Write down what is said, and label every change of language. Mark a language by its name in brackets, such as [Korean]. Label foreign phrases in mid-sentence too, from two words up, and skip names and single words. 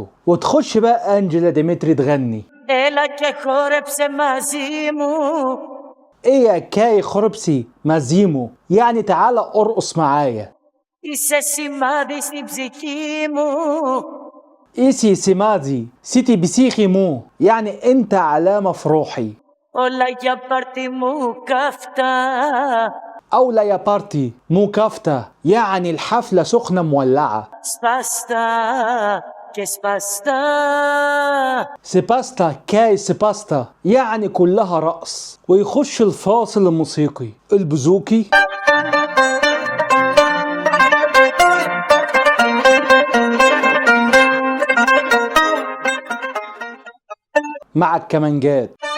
[Arabic] وتخش بقى أنجيلا ديمتري تغني [Greek] Έλα και χόρεψε μαζί μου. Έλα και χόρεψε μαζί μου, [Arabic] يعني تعالى ارقص معايا. [Greek] Είσαι σημάδι στην ψυχή μου. Είσαι σημάδι στην ψυχή μου, [Arabic] يعني أنت علامة في روحي. [Greek] Όλα για πάρτι μου καυτά. Όλα για πάρτι μου καυτά, [Arabic] يعني الحفلة سخنة مولعة. [Greek] Σπαστά και σπαστά. Σπαστά και σπαστά, [Arabic] يعني كلها رقص. ويخش الفاصل الموسيقي البوزوكي مع الكمانجات.